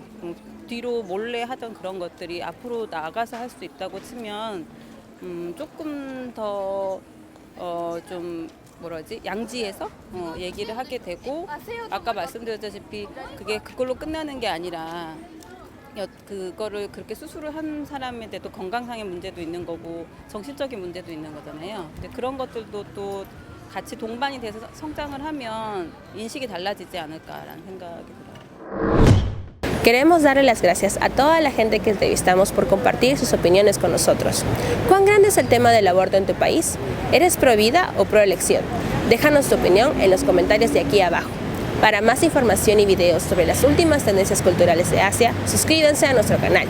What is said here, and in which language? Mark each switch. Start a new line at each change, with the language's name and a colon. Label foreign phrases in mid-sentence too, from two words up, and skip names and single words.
Korean: 뒤로 몰래 하던 그런 것들이 앞으로 나가서 할 수 있다고 치면 조금 더 좀 양지에서 얘기를 하게 되고, 아까 말씀드렸다시피 그게 그걸로 끝나는 게 아니라 그거를 그렇게 수술을 한 사람한테도 건강상의 문제도 있는 거고 정신적인 문제도 있는 거잖아요. 근데 그런 것들도 또 같이 동반이 돼서 성장을 하면 인식이 달라지지 않을까라는 생각이 들어요.
Spanish: Queremos darle las gracias a toda la gente que entrevistamos por compartir sus opiniones con nosotros. ¿Cuán grande es el tema del aborto en tu país? ¿Eres pro vida o pro elección? Déjanos tu opinión en los comentarios de aquí abajo. Para más información y videos sobre las últimas tendencias culturales de Asia, suscríbanse a nuestro canal.